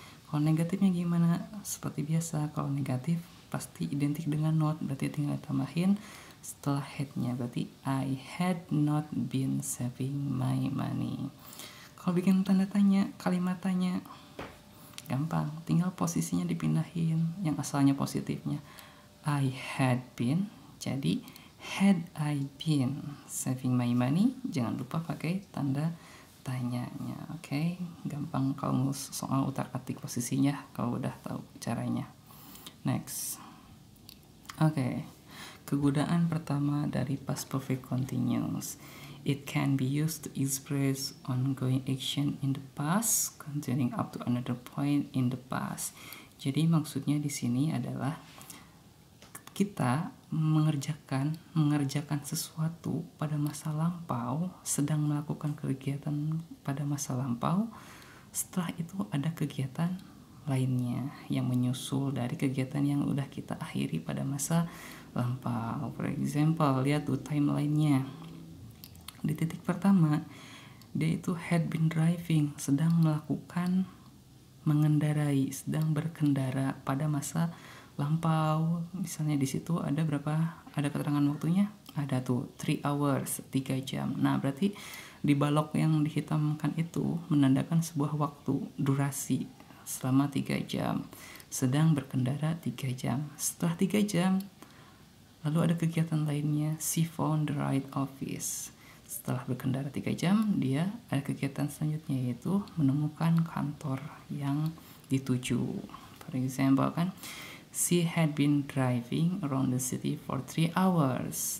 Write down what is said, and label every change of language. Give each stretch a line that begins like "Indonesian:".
Indonesian: Kalau negatifnya gimana? Seperti biasa, kalau negatif pasti identik dengan not, berarti tinggal tambahin setelah had-nya, berarti
English: I had not been saving my money.
Indonesian: Kalau bikin tanda tanya, kalimat tanya, gampang, tinggal posisinya dipindahin yang asalnya positifnya.
English: I had been,
Indonesian: jadi
English: had I been saving my money,
Indonesian: jangan lupa pakai tanda tanyanya. Oke, gampang kalau soal utak-atik posisinya kalau udah tahu caranya. Next. Oke, kegunaan pertama dari past perfect continuous.
English: It can be used to express ongoing action in the past continuing up to another point in the past.
Indonesian: Jadi maksudnya di sini adalah kita mengerjakan sesuatu pada masa lampau, sedang melakukan kegiatan pada masa lampau, setelah itu ada kegiatan lainnya yang menyusul dari kegiatan yang udah kita akhiri pada masa lampau. For example, lihat tuh timelinenya. Di titik pertama, dia itu
English: had been driving,
Indonesian: sedang melakukan mengendarai, sedang berkendara pada masa lampau. Misalnya di situ ada berapa? Ada keterangan waktunya? Ada tuh 3 hours, 3 jam. Nah, berarti di balok yang dihitamkan itu menandakan sebuah waktu, durasi selama 3 jam. Sedang berkendara 3 jam. Setelah 3 jam, lalu ada kegiatan lainnya,
English: she found the right office.
Indonesian: Setelah berkendara 3 jam, dia ada kegiatan selanjutnya yaitu menemukan kantor yang dituju.
English: For example
Indonesian: kan,
English: she had been driving around the city for 3 hours.